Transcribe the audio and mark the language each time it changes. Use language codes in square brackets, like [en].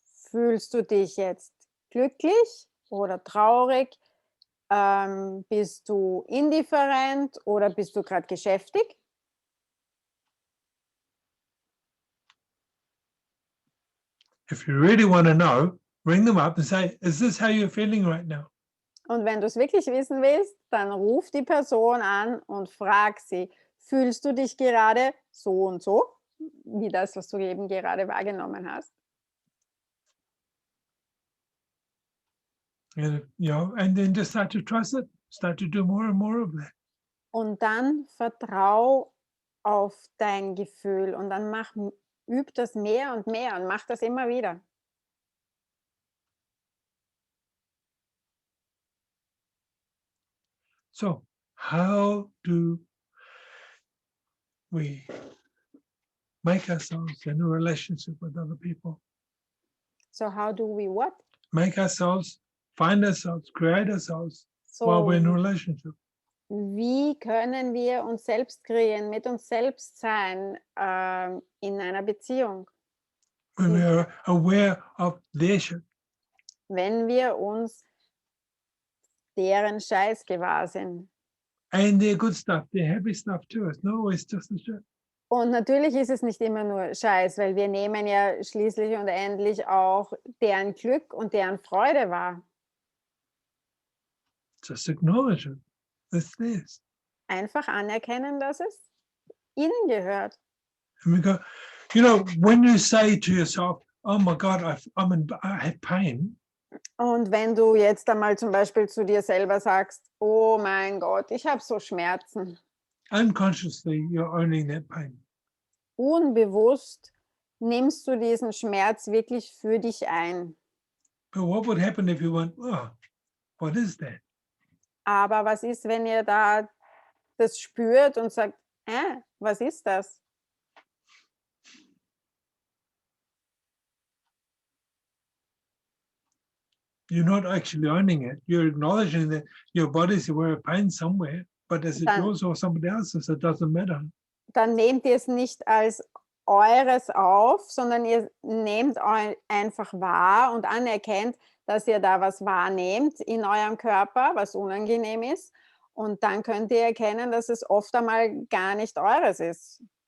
[de] Fühlst du dich jetzt glücklich oder traurig? Bist du indifferent oder bist du gerade geschäftig? [en] If you really want to know, ring them up and say, is this how you're feeling right now? [de] Und wenn du es wirklich wissen willst, dann ruf die Person an und frag sie, fühlst du dich gerade so und so, wie das, was du eben gerade wahrgenommen hast? [en] And then just start to trust it, start to do more and more of that. [de] Und dann vertrau auf dein Gefühl und dann üb das mehr und mehr und mach das immer wieder. [en] So how do we make ourselves in a relationship with other people? So how do we what? Make ourselves, find ourselves, create ourselves while we're in a [de] So [en] relationship. [de] wie können wir uns selbst kreieren, mit uns selbst sein in einer Beziehung? [en] When we are aware of their shit. [de] Wenn wir uns deren Scheiß gewahr sind. [en] And their good stuff, their happy stuff too. It's not always just the shit. [de] Und natürlich ist es nicht immer nur Scheiß, weil wir nehmen ja schließlich und endlich auch deren Glück und deren Freude wahr. [en] Just acknowledge it. It's theirs. [de] Einfach anerkennen, dass es ihnen gehört. [en] And we go, when you say to yourself, oh my God, I have pain. [de] Und wenn du jetzt einmal zum Beispiel zu dir selber sagst, oh mein Gott, ich habe so Schmerzen. [en] Unconsciously, you're owning that pain. [de] Unbewusst nimmst du diesen Schmerz wirklich für dich ein. [en] But what would happen if you went, oh, what is that? [de] Aber was ist, wenn ihr da das spürt und sagt, was ist das? [en] You're not actually owning it. You're acknowledging that your body's aware of pain somewhere, but is it [de] Dann- [en] yours or somebody else's? It doesn't matter. [de] Dann nehmt ihr es nicht als eures auf, sondern ihr nehmt einfach wahr und anerkennt, dass ihr da was wahrnehmt in eurem Körper, was unangenehm ist. Und dann könnt ihr erkennen, dass es oft einmal gar nicht eures ist.